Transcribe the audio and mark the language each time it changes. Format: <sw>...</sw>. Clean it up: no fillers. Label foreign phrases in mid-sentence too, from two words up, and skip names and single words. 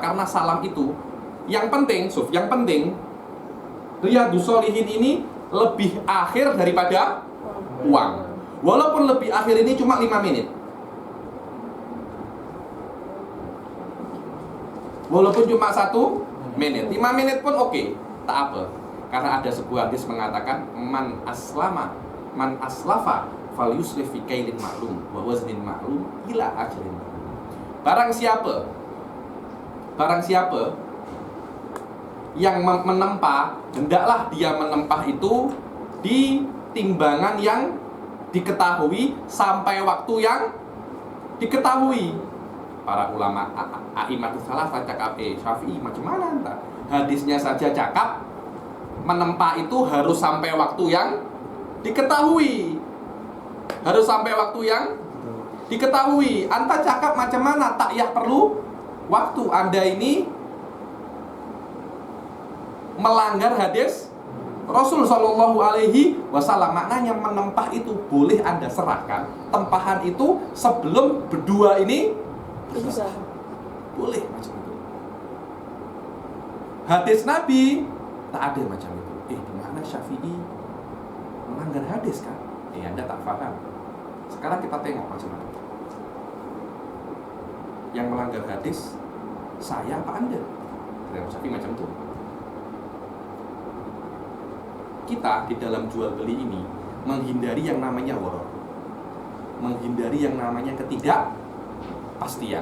<ms>Karena salam itu yang penting, yang penting Riyadhus Shalihin ini lebih akhir daripada uang. Walaupun lebih akhir ini cuma 5 menit. Walaupun cuma 1 menit, 5 menit pun oke, tak apa. Karena ada sebuah hadis mengatakan</ms> <ar>من أسلف فل يسرف في كيل معلوم و وزن معلوم إلى أجل معلوم.</ar> <ms>Barang siapa yang menempa, hendaklah dia menempa itu di timbangan yang diketahui sampai waktu yang diketahui. Para ulama</ms> <ar>أئمة السلف</ar> <ms>cakap Syafi'i macam mana entah. Hadisnya saja cakap menempa itu harus sampai waktu yang diketahui. Harus sampai waktu yang diketahui. Anta cakap macam mana tak ya perlu waktu. Anda ini melanggar hadis Rasul</ms> <ar>صلى الله عليه وسلم.</ar> <ms>Maknanya menempah itu boleh Anda serahkan tempahan itu sebelum berdua ini berpisah. Boleh macam itu. Hadis Nabi tak ada macam itu. Di mana Syafi'i melanggar hadis kan? Anda tak paham. Sekarang kita tengok macam mana. Yang melanggar hadis saya apa Anda? Syafi'i macam itu. Kita di dalam jual beli ini menghindari yang namanya waror, menghindari yang namanya ketidakpastian.</ms>